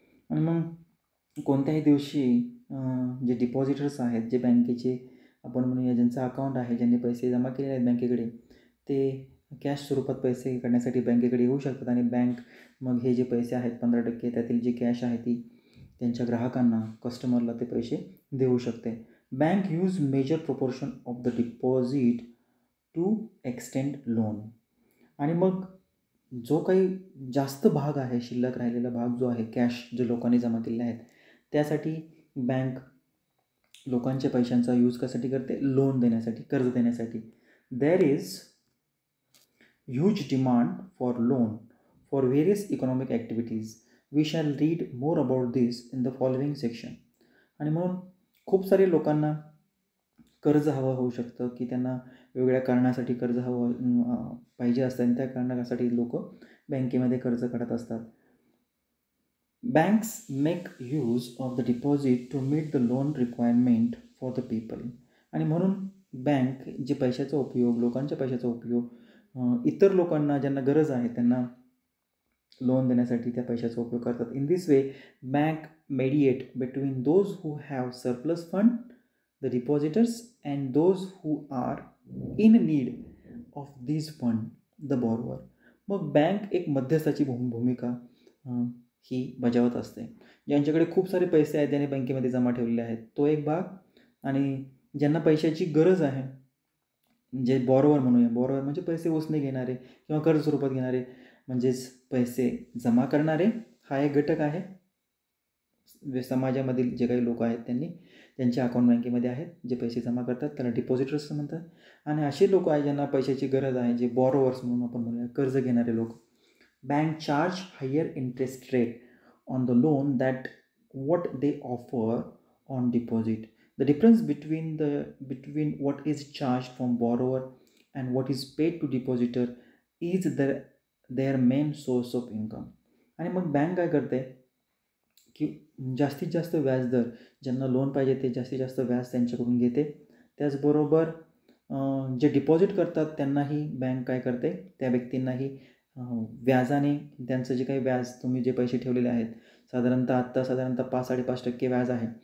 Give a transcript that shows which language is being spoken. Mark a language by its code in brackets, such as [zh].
[mr] आणि मग कोणत्याही दिवशी जे डिपॉझिटर्स आहेत, जे बँकेचे आपण म्हणूया ज्यांचं अकाउंट आहे, ज्यांनी पैसे जमा केलेले आहेत बँकेकडे, ते कॅश स्वरूपात पैसे काढण्यासाठी बँकेकडे येऊ शकतात. आणि बँक मग हे जे पैसे आहेत 15% त्यातील जी कॅश आहे ती त्यांच्या ग्राहकांना, कस्टमरला ते पैसे देऊ शकते. [en] Bank use major proportion of the deposit to extend loan. [mr] आणि मग जो काही जास्त भाग आहे, शिल्लक राहिलेला भाग जो आहे, कॅश जे लोकांनी जमा केलेले आहेत, त्यासाठी बँक लोकांच्या पैशांचा यूज कशासाठी करते? लोन देण्यासाठी, कर्ज देण्यासाठी. [en] There is huge demand for loan for various economic activities. We shall read more about this in the following section. [mr] आणि म्हणून खूप सारे लोकांना कर्ज हवं होऊ शकतं की त्यांना वेगवेगळ्या कारणासाठी कर्ज हवं पाहिजे असतं आणि त्या कारणासाठी लोक बँकेमध्ये कर्ज काढत असतात. [en] Banks make use of the deposit to meet the loan requirement for the people. [mr] आणि म्हणून बँक जे पैशाचा उपयोग, लोकांच्या पैशाचा उपयोग इतर लोकांना ज्यांना गरज आहे त्यांना लोन देण्यासाठी त्या पैशाचा उपयोग करतात. [en] In this way bank mediate between those who have surplus fund, the depositors, and those who are in need of this fund, the borrower. [mr] मग बँक एक मध्यस्थाची भूमिका ही बजावत असते. ज्यांच्याकडे खूप सारे पैसे आहेत, ज्यांनी बँकेमध्ये जमा ठेवलेले आहेत, तो एक भाग, आणि ज्यांना पैशाची गरज आहे, जे बॉरोवर म्हणूया, बॉरोवर म्हणजे पैसे उसने घेणारे किंवा कर्ज स्वरूपात घेणारे, म्हणजेच पैसे जमा करणारे, हा एक घटक आहे. समाजामधील जे काही लोक आहेत त्यांनी त्यांचे अकाउंट बँकेमध्ये आहेत, जे पैसे जमा करतात त्याला डिपॉझिटर्स म्हणतात. आणि असे लोक आहेत ज्यांना पैशाची गरज आहे, जे बॉरोवर्स म्हणून आपण म्हणूया, कर्ज घेणारे लोक. [en] Bank charge higher interest rate on the loan that what they offer on deposit. The difference between what is charged from borrower and what is paid to depositor is their main source of income. [mr] आणि मग bank काय करते की जास्तीत जास्त व्याजदर, ज्यांना loan पाहिजे ते जास्तीत जास्त व्याज त्यांच्याकडून घेते. त्याचबरोबर जे डिपॉझिट करतात त्यांनाही बँक काय करते, त्या व्यक्तींनाही व्याजाने, त्यांचं जे काही व्याज, तुम्ही जे पैसे ठेवलेले आहेत, साधारणतः 5-5.5% व्याज आहे.